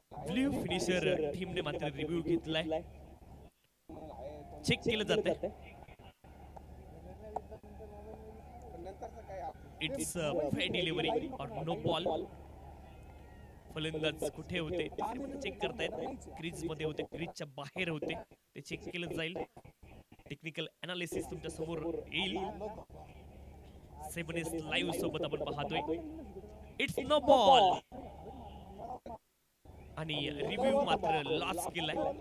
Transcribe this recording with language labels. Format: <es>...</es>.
<mr>Blue finisher टीमने मात्र review घेतलाय, चेक केलं जातंय.</mr> <en>It's fair delivery और no ball.</en> <mr>फलंदाज कुठे होते चेक करतायत. क्रीज मध्ये होते, क्रीजच्या बाहेर होते, ते चेक केलं जाईल. टेक्निकल अनालिसिस तुमच्या समोर येईल. 7 लाईव्ह सोबत आपण पाहतोय.</mr> <en>it's no ball</en> <mr>आणि रिव्ह्यू मात्र लॉस केलाय.</mr>